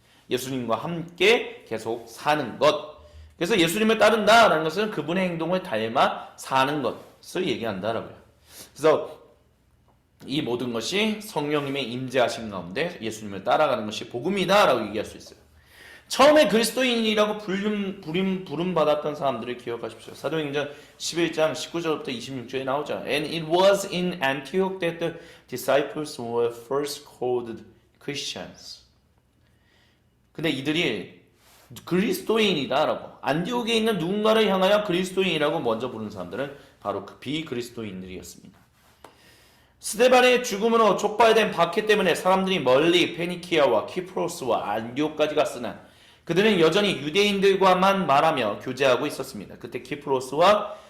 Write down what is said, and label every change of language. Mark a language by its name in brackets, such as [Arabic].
[Korean] 예수님과 함께 계속 사는 것. 그래서 예수님을 따른다라는 것은 그분의 행동을 닮아 사는 것을 얘기한다라고요. 그래서 이 모든 것이 성령님의 임재하심 가운데 예수님을 따라가는 것이 복음이다라고 얘기할 수 있어요. 처음에 그리스도인이라고 부름받았던 사람들을 기억하십시오. 사도행전 11장 19절부터 26절에 나오죠. [English] And it was in Antioch that the disciples were first called Christians. [Korean] 근데 이들이 그리스도인이다라고 안디옥에 있는 누군가를 향하여 그리스도인이라고 먼저 부른 사람들은 바로 그 비그리스도인들이었습니다. 스데반의 죽음으로 촉발된 박해 때문에 사람들이 멀리 페니키아와 키프로스와 안디옥까지 갔으나 그들은 여전히 유대인들과만 말하며 교제하고 있었습니다. 그때 키프로스와